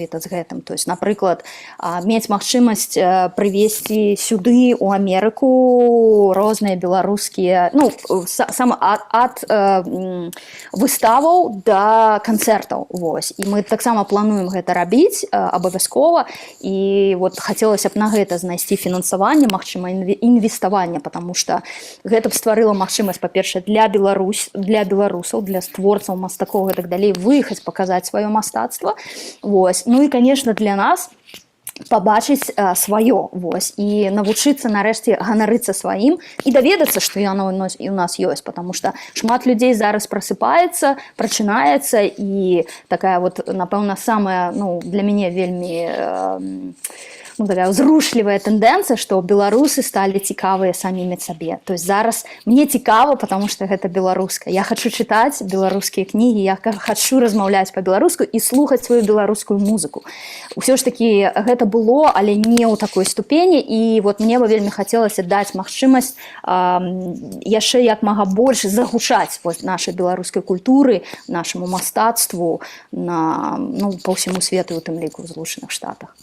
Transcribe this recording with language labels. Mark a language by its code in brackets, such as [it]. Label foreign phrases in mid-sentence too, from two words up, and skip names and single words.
[ru] То есть, [be] напрыклад, мець магчымасць прывезці сюды у Амерыку розныя беларускія, ну, ад выставаў да канцэртаў. Вось. І мы таксама плануем гэта рабіць абавязкова, і вот хацелася б на гэта знайсці фінансаванне, магчыма, інвеставанне, [ru] потому что [be] гэта б стварыла магчымасць, па-першае, для беларусаў, для творцаў, мастакоў і так далей выехаць, паказаць сваё мастацтва. Вось. Ну і, конечно, для нас пабачыць сваё, вось, і навучыцца нарэшце ганарыцца сваім і даведацца, што яно і ў нас ёсць, [ru] потому что [be] шмат людзей зараз прасыпаецца, прачынаецца, і такая вот, напэўна, самая, ну, для мяне вельмі такая ўзрушлівая тэндэнцыя, што беларусы сталі цікавыя самімі сабе. [ru] То есть [be] зараз мне цікава, [ru] потому что [be] гэта беларускае. Я хачу чытаць беларускія кнігі, я хачу размаўляць па-беларуску і слухаць сваю беларускую музыку. Усё ж такі гэта было, але не ў такой ступені, і вот мне бы вельмі хацелася даць магчымасць яшчэ як мага больш загучаць вот нашай беларускай культуры, нашаму мастацтву па ўсяму свету, у тым ліку ў Злучаных Штатах.